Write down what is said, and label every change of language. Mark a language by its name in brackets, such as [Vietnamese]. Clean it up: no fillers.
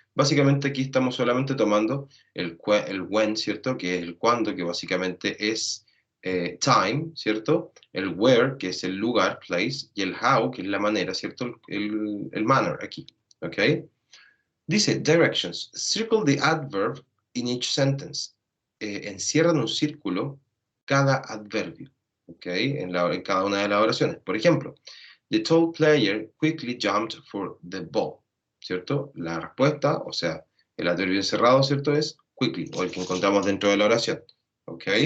[Spanish] Básicamente aquí estamos solamente tomando el when, ¿cierto? Que es el cuándo, que básicamente es time, ¿cierto? El where, que es el lugar, place, y el how, que es la manera, ¿cierto? El manner aquí, ¿ok? [English] Dice, directions, circle the adverb in each sentence. [Spanish] Encierran un círculo cada adverbio, ¿ok? En cada una de las oraciones. Por ejemplo, [English] the tall player quickly jumped for the ball, [Spanish] ¿cierto? La respuesta, o sea, el adverbio encerrado, ¿cierto? Es quickly, o el que encontramos dentro de la oración, ¿ok?